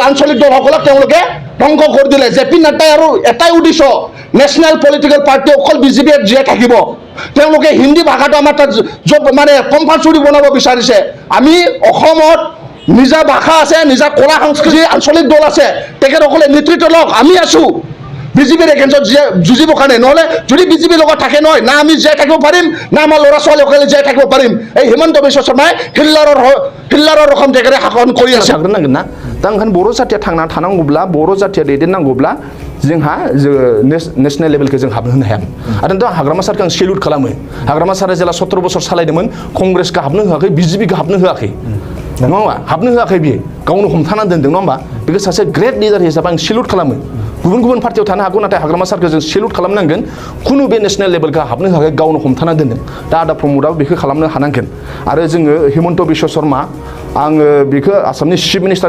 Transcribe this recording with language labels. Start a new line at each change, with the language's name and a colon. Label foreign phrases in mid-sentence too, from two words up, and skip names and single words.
Assamese: আঞ্চলিক দলসকলক তেওঁলোকে ধ্বংস কৰি দিলে জেপি নাড্ডাই আৰু এটাই উদ্দেশ্য
English: national political party
Assamese: অকল বিজেপিয়ে জীয়াই থাকিব তেওঁলোকে হিন্দী ভাষাটো আমাৰ তাত মানে কম্পালচৰি বনাব বিচাৰিছে আমি অসমত নিজা ভাষা আছে নিজা কলা সংস্কৃতি আঞ্চলিক দল আছে তেখেতসকলে নেতৃত্ব লওক আমি আছো বিজেপিৰ এগেইনষ্টত যুঁজিবৰ কাৰণে নহ'লে যদি বিজেপিৰ লগত থাকে নহয় না আমি জীয়াই থাকিব পাৰিম না আমাৰ ল'ৰা ছোৱালীসকলে জীয়াই থাকিব পাৰিম এই হিমন্ত বিশ্ব শৰ্মাই হিল্লাৰৰ ৰকম জেগাৰে শাসন কৰি আছে
Bodo: नांगोन ना दा ओंखायनो बर' जाथिया थांना थानांगौब्ला बर' जाथिया दैदेननांगौब्ला जोंहा
English: national levelखौ
Bodo: जों हाबनो होनो हाया आरो दा हाग्रामा सारखौ आं सेल्युट खालामो हाग्रामा सारा जेला 17 बोसोर सालायदोंमोन कंग्रेसखौ हाबनो होआखै बिजेपिखौ हाबनो होआखै नङा होमबा हाबनो होआखै बियो गावनो हमथाना दोनदों नङा होमबा बेखौ सासे
English: great leader
Bodo: हिसाबै आं सेल्युट खालामो गुबुन पार्टियाव थानो हागौ नाथाय हाग्रामा सारखौ जों सेल्युट खालामनांगोन खुनु बे
English: national levelखौ
Bodo: हाबनो होआखै गावनो हमथाना दोनदों दा आदा प्रमदआबो बेखौ खालामनो हानांगोन आरो जोङो हिमন্ত बिश्व शर्मा आङो बेखौ आसामनि
English: chief minister